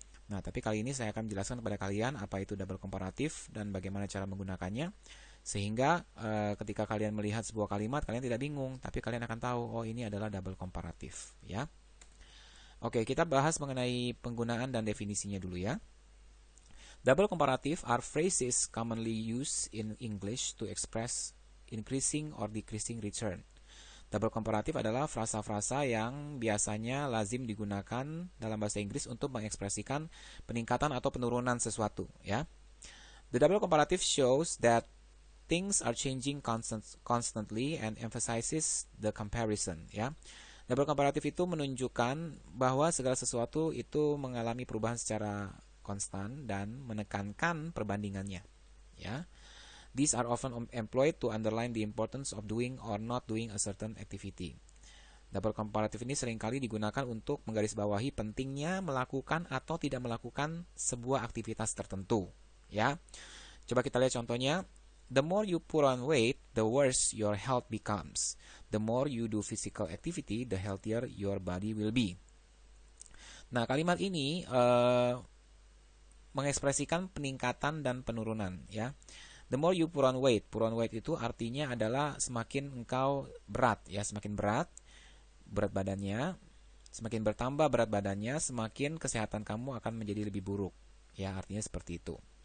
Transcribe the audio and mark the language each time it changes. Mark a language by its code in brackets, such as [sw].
[id] Nah, tapi kali ini saya akan menjelaskan kepada kalian apa itu double comparative dan bagaimana cara menggunakannya, sehingga ketika kalian melihat sebuah kalimat kalian tidak bingung, tapi kalian akan tahu oh ini adalah double comparative, ya. Oke, kita bahas mengenai penggunaan dan definisinya dulu ya. [en] Double comparative are phrases commonly used in English to express increasing or decreasing return. [id] Double comparative adalah frasa-frasa yang biasanya lazim digunakan dalam bahasa Inggris untuk mengekspresikan peningkatan atau penurunan sesuatu, ya. [en] The double comparative shows that things are changing constantly and emphasizes the comparison, ya. [id] Double comparative itu menunjukkan bahwa segala sesuatu itu mengalami perubahan secara konstan dan menekankan perbandingannya, ya. [en] These are often employed to underline the importance of doing or not doing a certain activity. [id] Double comparative ini seringkali digunakan untuk menggarisbawahi pentingnya melakukan atau tidak melakukan sebuah aktivitas tertentu, ya. Coba kita lihat contohnya. [en] The more you put on weight, the worse your health becomes. The more you do physical activity, the healthier your body will be. [id] Nah, kalimat ini mengekspresikan peningkatan dan penurunan, ya. [en] The more you put on weight [id] itu artinya adalah semakin engkau berat, ya, semakin berat badannya, semakin bertambah berat badannya, semakin kesehatan kamu akan menjadi lebih buruk, ya, artinya seperti itu.